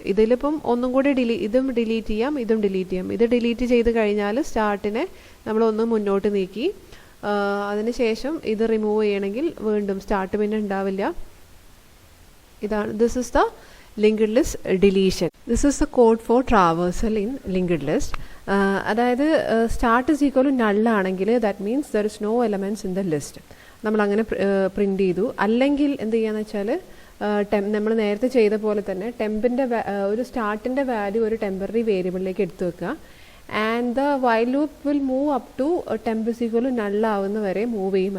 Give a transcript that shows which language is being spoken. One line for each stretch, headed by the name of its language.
Malayalam: ഇതിലിപ്പം ഒന്നും കൂടി ഇതും ഡിലീറ്റ് ചെയ്യാം, ഇതും ഡിലീറ്റ് ചെയ്യാം. ഇത് ഡിലീറ്റ് ചെയ്ത് കഴിഞ്ഞാൽ സ്റ്റാർട്ടിനെ നമ്മളൊന്ന് മുന്നോട്ട് നീക്കി. അതിനുശേഷം ഇത് റിമൂവ് ചെയ്യണമെങ്കിൽ വീണ്ടും സ്റ്റാർട്ട് പിന്നെ ഉണ്ടാവില്ല.
English: ഇതാണ് this is the linked list deletion. This is the code for traversal in linked list. അതായത് start is equal to null ആണെങ്കിൽ that means there is no elements in the list.
Malayalam: നമ്മളങ്ങനെ print ചെയ്തു. അല്ലെങ്കിൽ എന്ത് ചെയ്യാന്ന് വെച്ചാൽ നമ്മൾ നേരത്തെ ചെയ്ത പോലെ തന്നെ ടെമ്പിൻ്റെ ഒരു സ്റ്റാർട്ടിൻ്റെ വാല്യൂ ഒരു ടെമ്പററി വേരിയബിളിലേക്ക് എടുത്തു വെക്കുക.
English: And the while loop will move up to temp is equal to null ആവുന്ന വരെ മൂവ് ചെയ്യും.